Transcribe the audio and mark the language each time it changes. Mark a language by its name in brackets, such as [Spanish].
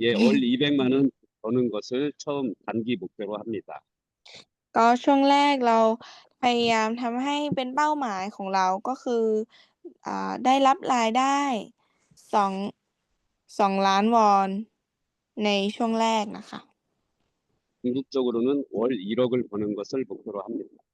[Korean] 예, 월 200만 원 버는 것을 처음 단기 목표로 합니다. [Thai] ก็ช่วงแรกเราพยายามทำให้เป็นเป้าหมายของเราก็คือได้รับรายได้2 ล้านวอนในช่วงแรกนะคะ [Korean] 궁극적으로는 월 1억을 버는 것을 목표로 합니다.